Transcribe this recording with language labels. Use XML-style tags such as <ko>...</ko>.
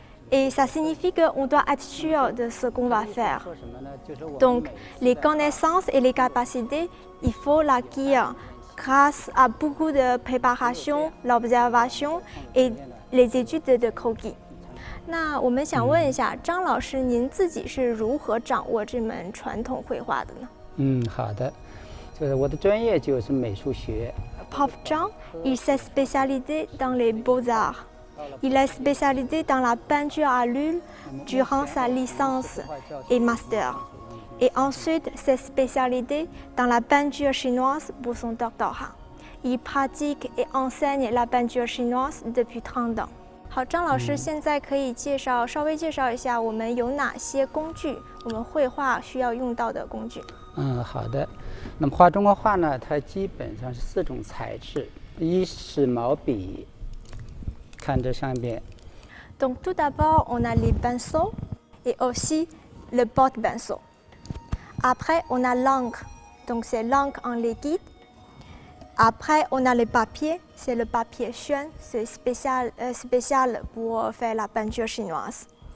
<fr>Et ça signifie qu'on doit être sûr de ce qu'on va faire. Donc, les connaissances et les capacités, il faut l'acquérir grâce à beaucoup de préparation, l'observation et les études de croquis.</fr> <zh>那我们想问一下，张老师，您自己是如何掌握这门传统绘画的呢？好的，就是我的专业就是美术学，</zh> <fr>Prof Zhang, il s'est spécialisé dans les beaux-arts. Il est spécialisé dans la peinture à l'huile durant sa licence et master. Et ensuite s'est spécialisé dans la peinture chinoise pour son doctorat. Il pratique et enseigne la peinture chinoise depuis 30 ans.</fr> <zh>好，张老师现在可以稍微介绍一下我们有哪些工具，我们绘画需要用到的工具。好的。那么画中国画呢，它基本上是4种材质，一是毛笔，看这上边。</zh> <fr>Donc tout d'abord, on a les pinceaux et aussi le porte-pinceau. Après, on a l'encre, donc c'est l'encre en liquide. Après, on a le papier, c'est le papier xuan, c'est spécial pour faire la peinture chinoise.</fr>